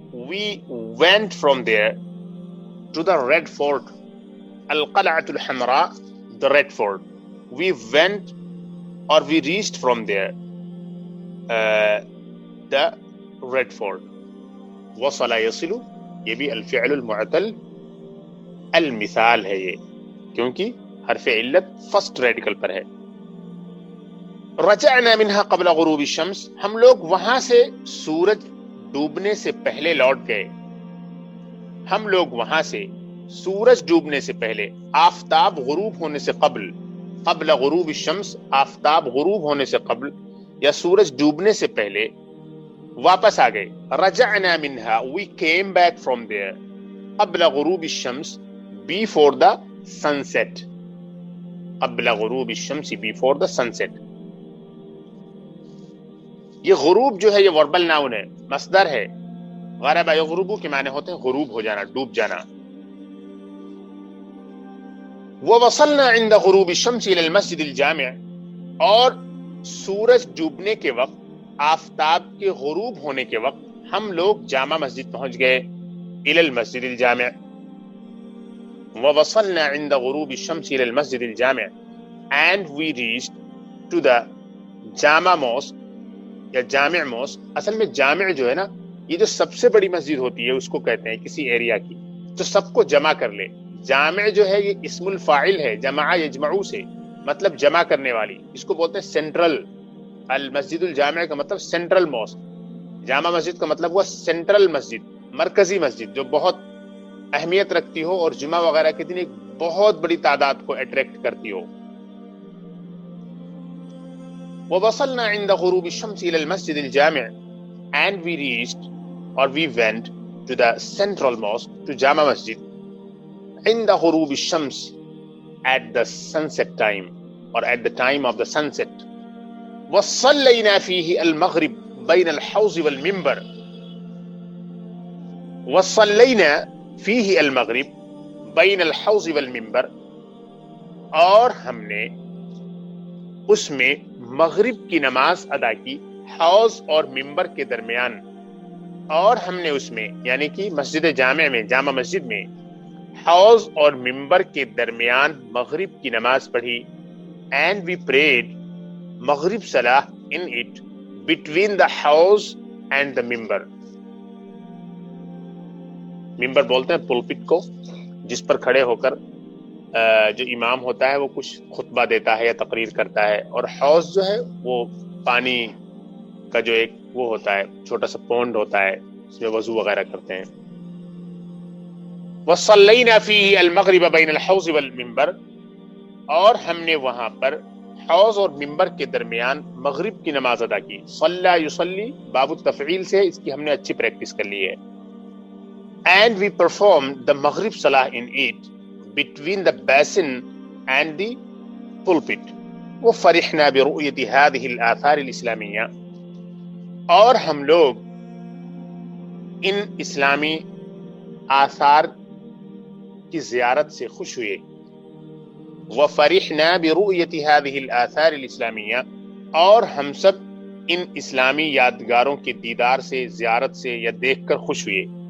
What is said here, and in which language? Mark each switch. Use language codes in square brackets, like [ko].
[en] We went from there to the Red Fort. [ar] القلعة الحمراء، [en] the Red Fort. We went or we reached from there the Red Fort. [ur] وصل يصل، یہ بھی الفعل المعتل المثال ہے یہ، کیونکہ حرف علت فرسٹ ریڈیکل پر ہے. [ar] رجعنا منها قبل غروب الشمس، [ur] ہم لوگ وہاں سے سورج ڈوبنے سے پہلے لوٹ گئے. ہم لوگ وہاں سے سورج ڈوبنے سے پہلے، آفتاب غروب ہونے سے قبل، [ar] قبل غروب الشمس، [ur] آفتاب غروب ہونے سے قبل یا سورج ڈوبنے سے پہلے واپس آ گئے. [ar] رجعنا منها، [en] we came back from there. [ar] قبل غروب الشمس، [en] before the sunset. [ar] قبل غروب الشمس، [en] before the sunset. [ur] یہ غروب جو ہے یہ وربل ناؤن ہے، مصدر ہے. غرب یغرب کے معنی ہوتے ہیں غروب ہو جانا، ڈوب جانا. [ar] ووصلنا عند غروب الشمس الى المسجد الجامع، [ur] اور سورج ڈوبنے کے وقت، آفتاب کے غروب ہونے کے وقت ہم لوگ جامع مسجد پہنچ گئے. [ar] الى المسجد الجامع. ووصلنا عند غروب الشمس الى المسجد الجامع، [en] and we reached to the Jama Mosque [ur] یا جامع موسک. اصل میں جامع جو ہے نا یہ جو سب سے بڑی مسجد ہوتی ہے اس کو کہتے ہیں کسی ایریا کی جو سب کو جمع کر لے. جامع جو ہے یہ اسم الفاعل ہے جمع یجمعو سے, مطلب جمع کرنے والی. اس کو بولتے ہیں سینٹرل. المسجد الجامع کا مطلب سینٹرل موسک. جامع مسجد کا مطلب ہوا سینٹرل مسجد, مرکزی مسجد جو بہت اہمیت رکھتی ہو اور جمعہ وغیرہ کے دن ایک بہت بڑی تعداد کو اٹریکٹ کرتی ہو. [ar] وَوَصَلْنَا عِنْدَ غُرُوبِ الشَّمْسِ إِلَى الْمَسْجِدِ الْجَامِعِ [en] and we reached or we went to the central mosque, to Jama Masjid, [ar] عِنْدَ غُرُوبِ الشَّمْسِ [en] at the sunset time or at the time of the sunset. [ar] وَصَلَّيْنَا فِيهِ الْمَغْرِبِ بَيْنَ الْحَوْضِ وَالْمِنْبَرِ [ur] وَصَلَّيْنَا فِيهِ الْمَغْرِبِ بَيْنَ الْحَوْضِ وَالْمِنْبَرِ, اور ہم نے اس میں مغرب کی نماز ادا کی حوض اور منبر کے درمیان. اور ہم نے اس میں یعنی کہ مسجد جامع میں, جامع مسجد میں حوض اور منبر کے درمیان مغرب کی نماز پڑھی. [en] and we prayed مغرب صلاح in it between the house and the minbar. [ur] منبر بولتے ہیں پلپٹ کو جس پر کھڑے ہو کر جو امام ہوتا ہے وہ کچھ خطبہ دیتا ہے یا تقریر کرتا ہے, اور حوض جو ہے وہ پانی کا جو ایک وہ ہوتا ہے چھوٹا سا پونڈ ہوتا ہے اس میں وضو وغیرہ کرتے ہیں. [ar] وَصَلَّيْنَا فِيهِ الْمَغْرِبَ بَيْنَ الْحَوْضِ وَالْمِنْبَرِ, [ur] اور ہم نے وہاں پر حوض اور منبر کے درمیان مغرب کی نماز ادا کی. صلی یصلی باب التفعیل سے اس کی ہم نے اچھی پریکٹس کر لی ہے. [en] and we performed the maghrib salah in it between the basin and the pulpit. [ar] وَفَرِحْنَا بِرُؤْيَةِ هَذِهِ الْآثَارِ الْإِسْلَامِيَّةِ, [ur] اور ہم لوگ ان اسلامی آثار کی زیارت سے خوش ہوئے. [ar] وَفَرِحْنَا بِرُؤْيَةِ هَذِهِ الْآثَارِ الْإِسْلَامِيَّةِ, [ur] اور ہم سب ان اسلامی یادگاروں کے دیدار سے, زیارت سے یا دیکھ کر خوش ہوئے.